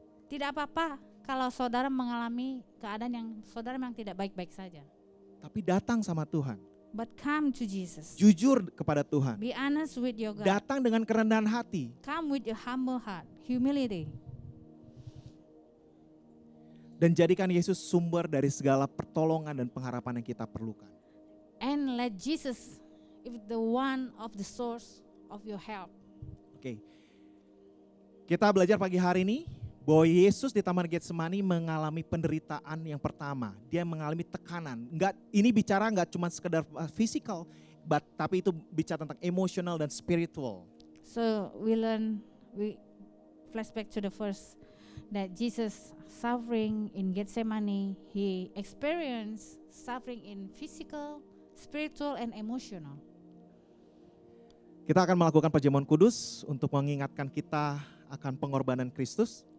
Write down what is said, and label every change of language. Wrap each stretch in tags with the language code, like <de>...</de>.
<id>Tidak apa-apa kalau saudara mengalami keadaan yang saudara memang tidak baik-baik saja. Tapi datang sama Tuhan.</id> <en>But come to Jesus.</en> <id>Jujur kepada Tuhan.</id> <en>Be honest with your God.</en> <id>Datang dengan kerendahan hati.</id> <en>Come with your humble heart, humility.</en> <id>Dan jadikan Yesus sumber dari segala pertolongan dan pengharapan yang kita perlukan.</id> <en>And let Jesus be the one of the source of your help.</en> <id>Oke. Kita belajar pagi hari ini bahwa Yesus di Taman Getsemani mengalami penderitaan yang pertama. Dia mengalami tekanan. Ini bicara nggak cuma sekedar fisikal, tapi itu bicara tentang emosional dan spiritual.</id> <en>So we flashback to the first that Jesus suffering in Gethsemane, he experienced suffering in physical, spiritual, and emotional.</en> <id>Kita akan melakukan perjamuan kudus untuk mengingatkan kita akan pengorbanan Kristus.</id>